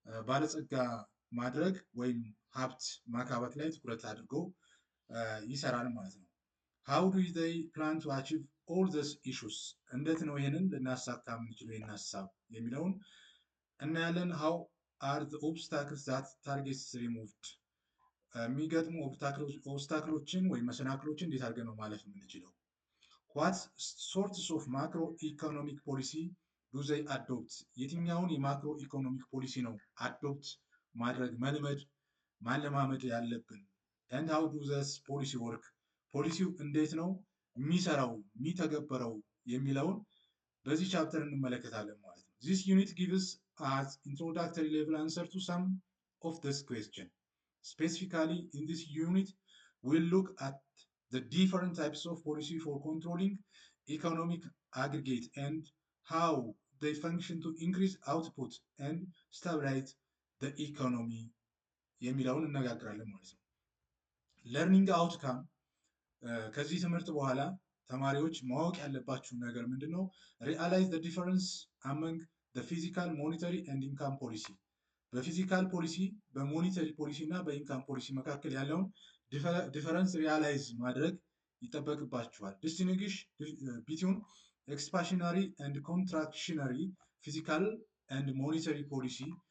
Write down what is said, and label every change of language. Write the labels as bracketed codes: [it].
[am] ባለጸጋ ማድረግ ወይም ሀብት ማካበት ላይ ትኩረት አድርጎ ይሰራል ማለት ነው። [en] how do they plan to achieve all these issues? [am] እንዴት ነው ይሄንን ልናሳካ የምንችለው ይሄን ሀሳብ የሚለውን እናያለን። [en] how are the obstacles that targets removed? [am] የሚገጥሙ ኦብስታክሎችን ወይም መሰናክሎችን እንዴት አድርገን ነው ማለፍ የምንችለው? [en] what sorts of macro economic policy do they adopt? [am] የትኛውን የማክሮ ኢኮኖሚክ ፖሊሲ ነው አዶፕት ማድረግ መልመድ ማለማመድ ያለብን? [en] and how do this policy work? [am] ፖሊሲው እንዴት ነው የሚሰራው የሚተገበረው የሚለውን በዚህ ቻፕተር እንመለከታለን ማለት ነው። [en] this unit gives us introductory level answer to some of this question. Specifically in this unit we'll look at the different types of policy for controlling economic aggregate and how they function to increase output and stabilize the economy [am] የሚለውን እነጋገራለን ማለት ነው። [en] learning outcome [am] ከዚህ ትምህርት በኋላ ተማሪዎች ማወቅ ያለባችሁ ነገር ምንድነው? [en] realize the difference among the physical, monetary and income policy. [am] በፊዚካል ፖሊሲ በሞኔተሪ ፖሊሲ እና በኢንካም ፖሊሲ መካከል ያለውን ዲፈረንስ ሪያላይዝ ማድረግ ይጠበቅባችኋል። [en] distinguish between expansionary and contractionary physical and monetary policy